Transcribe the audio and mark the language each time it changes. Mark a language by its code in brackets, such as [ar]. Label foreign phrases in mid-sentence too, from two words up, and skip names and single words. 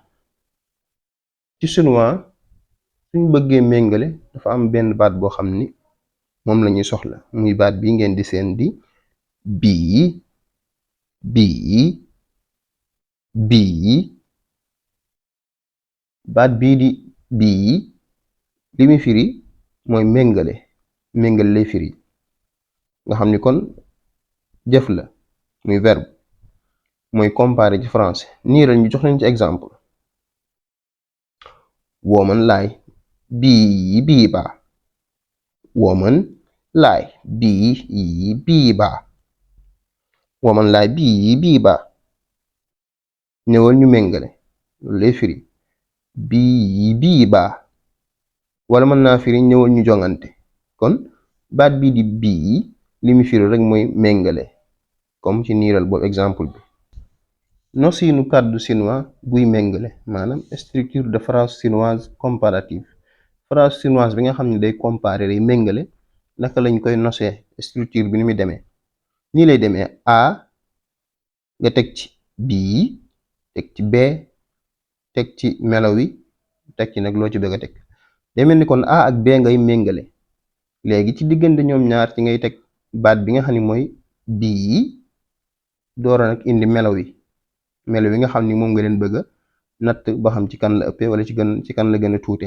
[wo] ci chinois suñu bëggee méngale dafa am benn baat boo xam ni moom lañuy soxla muy baat bi ngeen di seen di bii baat bii di bii li muy firi mooy méngale lay firi nga xam ni kon jëf la muy verbe mooy comparer ci français. nii la ñu jox leen ci exemple: [zh] 我们来比一比吧我们来比一比吧我们来比一比吧 [wo] ñëwal ñu méngale loolu lay firi bii ba wala mën naa firi ñëwal ñu jongante. kon baat bii di bii li mu firi rek mooy méngale comme ci niiral boobu exemple bi. nosiinu kàddu chinois buy méngale maanaam [fr] structure de phrase chinoise comparative. [wo] phrase chinoise bi nga xam ne day comparer day méngale naka lañ koy nosee structure bi ni muy demee nii lay demee a nga teg ci bii teg ci bee teg ci melo wi teg ci nag loo ci bëgg a teg. day mel ni kon a ak bee ngay méngale léegi ci diggante ñoom ñaar ci ngay teg baat bi nga xam ne mooy bii doora nag indi melo wi nga xam ni moom nga leen bëgg a natt ba xam ci kan la ëppee wala ci kan la gën a tuutee.